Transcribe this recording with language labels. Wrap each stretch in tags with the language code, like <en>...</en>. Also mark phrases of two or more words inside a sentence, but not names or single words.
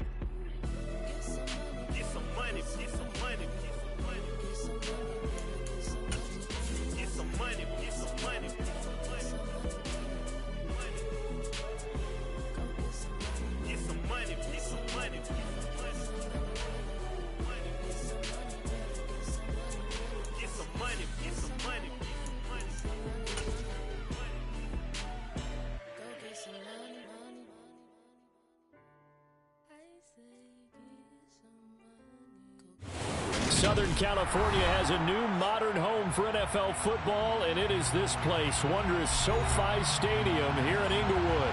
<en>Get some money, get some money, get some money, get some money, get some money, get some money, get some money, get some money, get some money, get some money. Southern California has a new modern home for NFL football, and it is this place, wondrous SoFi Stadium here in Inglewood.</en>